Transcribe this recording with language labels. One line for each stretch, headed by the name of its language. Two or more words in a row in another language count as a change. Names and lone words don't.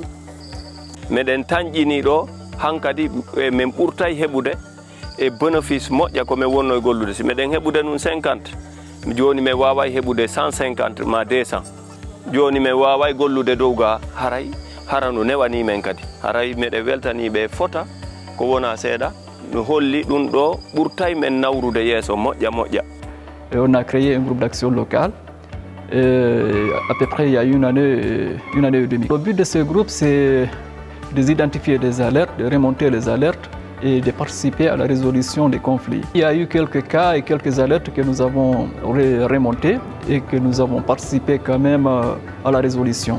Fula: meɗen tañƴini ɗo hankadi min ɓurtay heɓude e bénéfice moƴƴa ko min wonno e gollude si meɗen heɓude ɗum 50 joni mi waway heɓude 150 ma 200 joni mi waway gollude dow ga haray harano newani men kadi haray meɗe weltaniɓe fota ko wona seeɗa no holli ɗum ɗo ɓurtay men nawrude yeeso moƴƴa moƴƴa.
French: On a créé un groupe d'action local à peu près il y a une année et demie. Le but de ce groupe c'est d'identifier des alertes, de remonter les alertes et de participer à la résolution des conflits. Il y a eu quelques cas et quelques alertes que nous avons remontées et que nous avons participé quand même à la résolution.